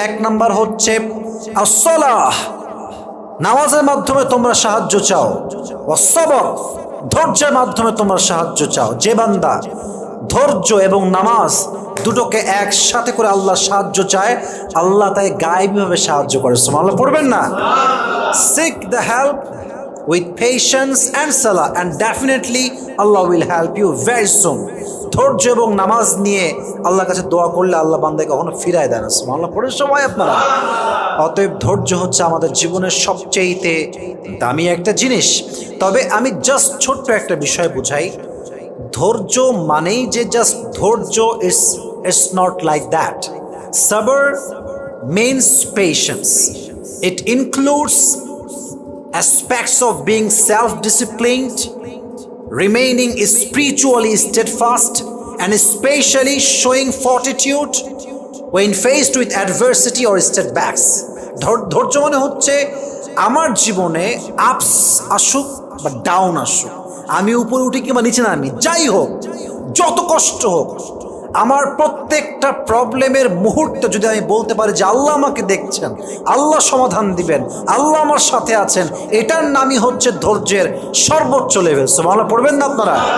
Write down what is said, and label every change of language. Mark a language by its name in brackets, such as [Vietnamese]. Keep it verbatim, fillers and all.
[Bangla] এক নাম্বার হচ্ছে আস-সালাহ, নামাজের মাধ্যমে তোমরা সাহায্য চাও। ওয়াস-সাবর, ধৈর্যের মাধ্যমে তোমরা সাহায্য চাও। যে বান্দা ধৈর্য এবং নামাজ দুটোকে একসাথে করে আল্লাহ সাহায্য চায়, আল্লাহ তাই গায়েবীভাবে সাহায্য করে। সুবহানাল্লাহ পড়বেন না? [English] Seek the help with patience and salah, and definitely Allah will help you very soon. [Bangla] ধৈর্য এবং নামাজ নিয়ে আল্লাহর কাছে দোয়া করলে আল্লাহ বান্দাকে কখনো ফিরায় দেন না। সুবহানাল্লাহ পড়ার সময় আপনারা। অতএব ধৈর্য হচ্ছে আমাদের জীবনের সবচেয়েতে দামি একটা জিনিস। তবে আমি জাস্ট ছোট্ট একটা বিষয় বুঝাই, ধৈর্য মানেই যে জাস্ট ধৈর্য, [English] It's it's not like that. সবর means patience. It includes aspects of being self-disciplined, remaining spiritually steadfast, and especially showing fortitude when faced with adversity or setbacks. [Bangla] ধৈর্য মানে হচ্ছে আমার জীবনে আপস আসুক বা ডাউন আসুক, আমি উপরে উঠি কিংবা নিচে নামি, যাই হোক, যত কষ্ট হোক, আমার প্রত্যেকটা প্রবলেমের মুহূর্তে যদি আমি বলতে পারি যে আল্লাহ আমাকে দেখছেন, আল্লাহ সমাধান দিবেন, আল্লাহ আমার সাথে আছেন, এটার নামই হচ্ছে ধৈর্যের সর্বোচ্চ লেভেল। সুবহানাল্লাহ পড়বেন না আপনারা?